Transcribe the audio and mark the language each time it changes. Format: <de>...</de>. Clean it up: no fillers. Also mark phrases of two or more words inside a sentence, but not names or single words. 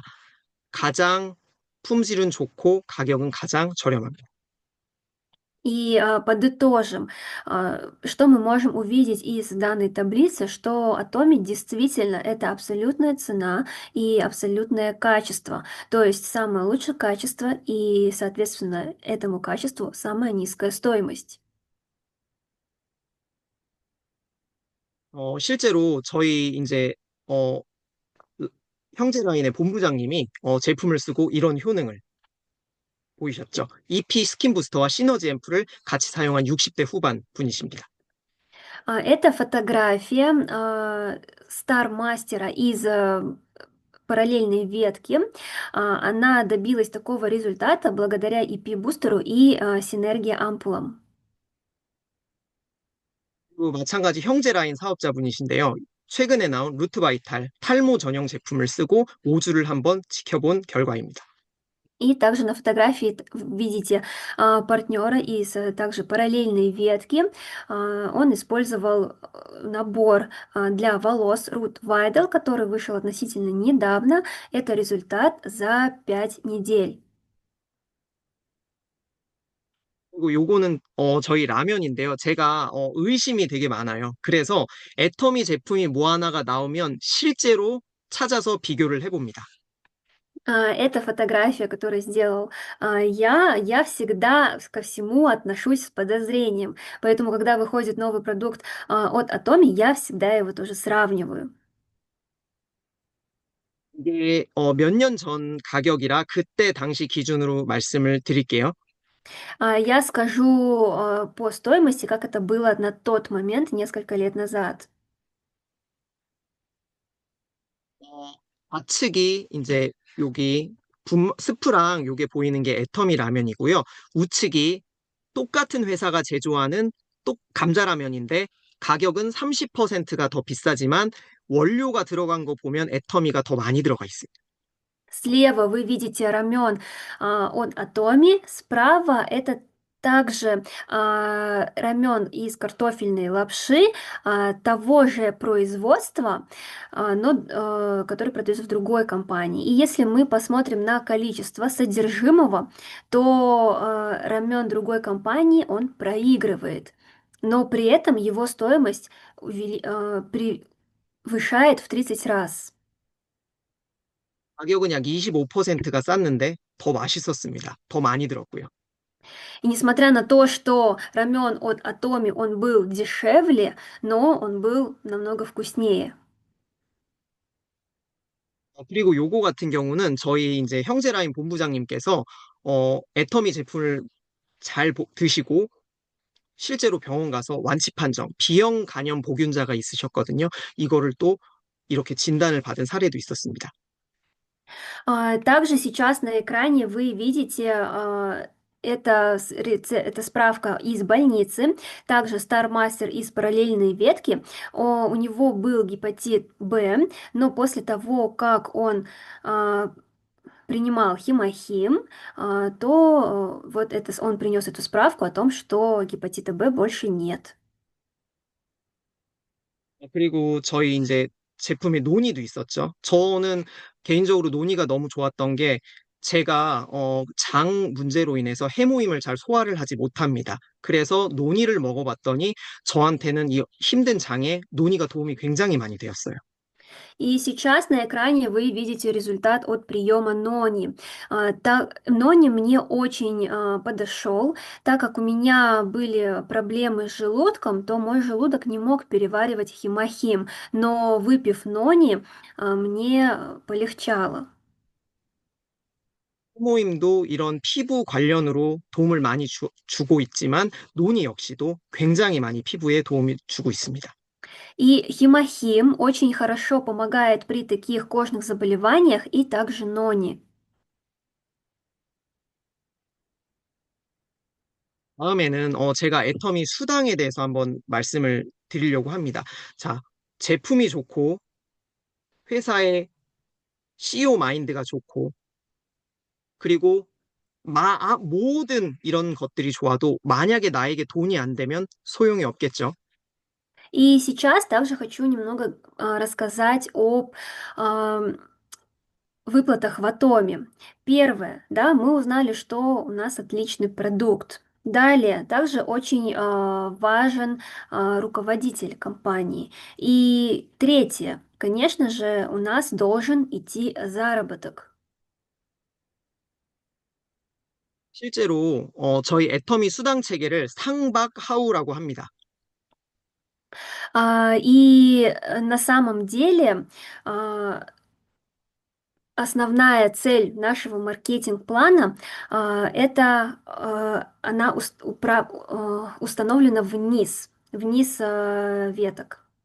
<ko>가장 품질은 좋고 가격은 가장 저렴합니다.</ko> <ru>И подытожим, что мы можем увидеть из данной таблицы, что Atomic действительно это абсолютная цена и абсолютное качество, то есть самое лучшее качество и, соответственно, этому качеству самая низкая стоимость.</ru> <ko>실제로 저희 이제 어, 형제라인의 본부장님이 제품을 쓰고 이런 효능을 보이셨죠. EP 스킨 부스터와 시너지 앰플을 같이 사용한 60대 후반 분이십니다.</ko> <ru>Это фотография Стар-мастера из параллельной ветки. Она добилась такого результата благодаря EP-бустеру и синергии ампулам.</ru> <ko>그리고 마찬가지 형제라인 사업자분이신데요. 최근에 나온 루트바이탈 탈모 전용 제품을 쓰고 5주를 한번 지켜본 결과입니다.</ko> <ru>И также на фотографии видите партнера из также параллельной ветки. Он использовал набор для волос Root Vidal, который вышел относительно недавно. Это результат за 5 недель.</ru> <ko>그리고 요거는 저희 라면인데요. 제가 의심이 되게 많아요. 그래서 애터미 제품이 뭐 하나가 나오면 실제로 찾아서 비교를 해봅니다.</ko> <ru>Это фотография, которую сделал я. Я всегда ко всему отношусь с подозрением. Поэтому, когда выходит новый продукт от Atomi, я всегда его тоже сравниваю.</ru> <ko>이게 몇 년 전 가격이라 그때 당시 기준으로 말씀을 드릴게요.</ko> <ru>Я скажу по стоимости, как это было на тот момент, несколько лет назад.</ru> <ko>어, 좌측이 이제 여기 스프랑 요게 보이는 게 애터미 라면이고요. 우측이 똑같은 회사가 제조하는 감자라면인데 가격은 30%가 더 비싸지만 원료가 들어간 거 보면 애터미가 더 많이 들어가 있어요.</ko> <ru>Слева вы видите рамен от Atomi, справа это также рамен из картофельной лапши того же производства, но который продается в другой компании. И если мы посмотрим на количество содержимого, то рамен другой компании он проигрывает, но при этом его стоимость превышает в 30 раз.</ru> <ko>가격은 약 25%가 쌌는데 더 맛있었습니다. 더 많이 들었고요.</ko> <ru>И несмотря на то, что рамен от Atomi, он был дешевле, но он был намного вкуснее.</ru> <ko>그리고 요거 같은 경우는 저희 이제 형제라인 본부장님께서 애터미 제품을 잘 드시고 실제로 병원 가서 완치 판정, B형 간염 보균자가 있으셨거든요. 이거를 또 이렇게 진단을 받은 사례도 있었습니다.</ko> <ru>Также сейчас на экране вы видите это, это справка из больницы, также</ru> <en>Star Master</en> <ru>из параллельной ветки. У него был гепатит Б, но после того, как он принимал химохим, то вот это, он принес эту справку о том, что гепатита Б больше нет.</ru> <ko>그리고 저희 이제 제품에 논의도 있었죠. 저는 개인적으로 논의가 너무 좋았던 게 제가 장 문제로 인해서 해모임을 잘 소화를 하지 못합니다. 그래서 논의를 먹어봤더니 저한테는 이 힘든 장에 논의가 도움이 굉장히 많이 되었어요.</ko> <ru>И сейчас на экране вы видите результат от приема нони. Нони мне очень подошел, так как у меня были проблемы с желудком, то мой желудок не мог переваривать химохим, но выпив нони, мне полегчало.</ru> <ko>해모임도 이런 피부 관련으로 도움을 많이 주고 있지만 논의 역시도 굉장히 많이 피부에 도움을 주고 있습니다.</ko> <ru>И химохим очень хорошо помогает при таких кожных заболеваниях и также нони.</ru> <ko>다음에는 제가 애터미 수당에 대해서 한번 말씀을 드리려고 합니다. 자, 제품이 좋고 회사의 CEO 마인드가 좋고 그리고 모든 이런 것들이 좋아도 만약에 나에게 돈이 안 되면 소용이 없겠죠.</ko> <ru>И сейчас также хочу немного рассказать об ам, выплатах в Атоме. Первое, да, мы узнали, что у нас отличный продукт. Далее, также очень важен руководитель компании. И третье, конечно же, у нас должен идти заработок.</ru> <ko>실제로 저희 애터미 수당 체계를 상박하우라고 합니다.</ko> <ru>На самом деле а, основная цель нашего маркетинг-плана она установлена вниз веток.</ru>